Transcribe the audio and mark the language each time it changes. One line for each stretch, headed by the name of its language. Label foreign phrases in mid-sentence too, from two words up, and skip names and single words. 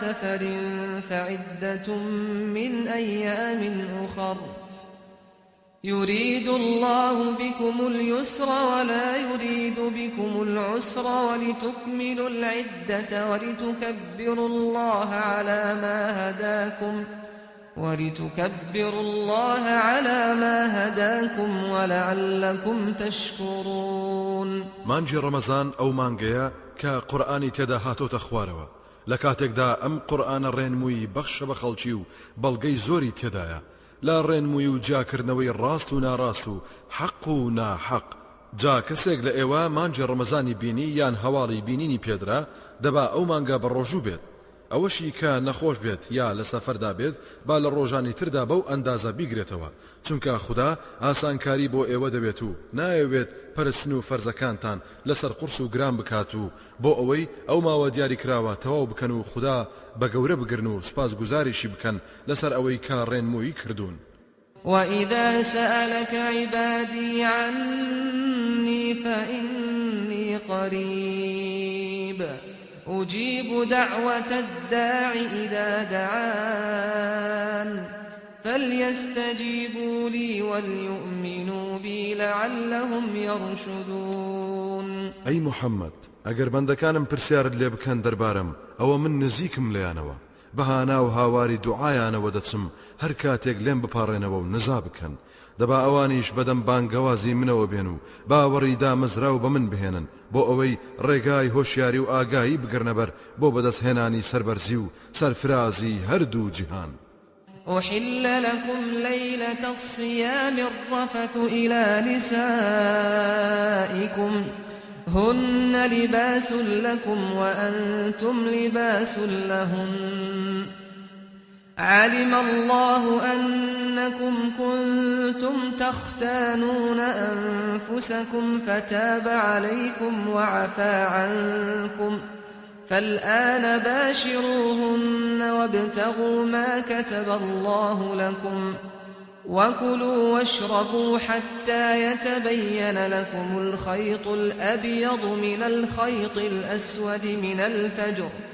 Arabic: سفر فعدة من أيام أخر يريد الله بكم اليسر ولا يريد بكم العسر ولتكملوا العدة ولتكبروا الله على ما هداكم ولعلكم تشكرون.
Central Kurdish: مانجی ڕەمەزان ئەو مانگەیە کە قورئانی تێدا هاتۆتە خوارەوە لە کاتێکدا ئەم قورئانە ڕێنمووی بەخشە بە خەڵکی و بەڵگەی زۆری تێدایە لا ڕێنمووی و جاکردنەوەی ڕاست و ناڕاست و حەق و ناحەق. جا کەسێک لە ئێوە مانجی ڕەمەزانی بینی یان هەواڵی بینینی پێدرا دەبا ئەو مانگە بە ڕۆژوو بێت، ئەوەشی کە نەخۆش بێت یا لە سەفەردا بێت با لە ڕۆژانی تردا بەو ئەندازە بیگرێتەوە، چونکە خوددا ئاسانکاری بۆ ئێوە دەبێت و نایەوێت پەرستن و فەرزەکانتان لەسەر قورس و گران بکات و بۆ ئەوەی ئەو ماوە دیاری کراوە تەواو بکەن و خوددا بە گەورە بگرن و سپاس گوزاریشی بکەن لەسەر ئەوەی کە ڕێنمووی کردوون.
Arabic: وإذا سألك عبادي عني فإني قريب أجيب دعوة الداع إذا دعان فليستجيبوا لي وليؤمنوا بي لعلهم يرشدون.
Central Kurdish: أي محمد ئەگەر بەندەکانم پرسیارت لێ بکەن دەربارەم ئەوە من نزیکم لێیانەوە بەهانا و هاواری دوعایانەوە دەچم هەر کاتێک لێم بپارڕێنەوە و نزا بکەن. دەبا ئەوانیش بەدەم بانگەوازی منەوە بێن و باوەڕی دامەزراو بە من بهێنن بۆ ئەوەی ڕێگای هۆشیاری و ئاگایی بگرنەبەر بۆ بەدەستهێنانی سەربەرزی و سەرفرازی هەردوو جیهان.
Arabic: أحل لكم ليلة الصيام الرفث إلى نسائكم هن لباس لكم وأنتم لباس لهن علم الله أنكم كنتم تختانون أنفسكم فتاب عليكم وعفى عنكم فالآن باشروهن وابتغوا ما كتب الله لكم وكلوا واشربوا حتى يتبين لكم الخيط الأبيض من الخيط الأسود من الفجر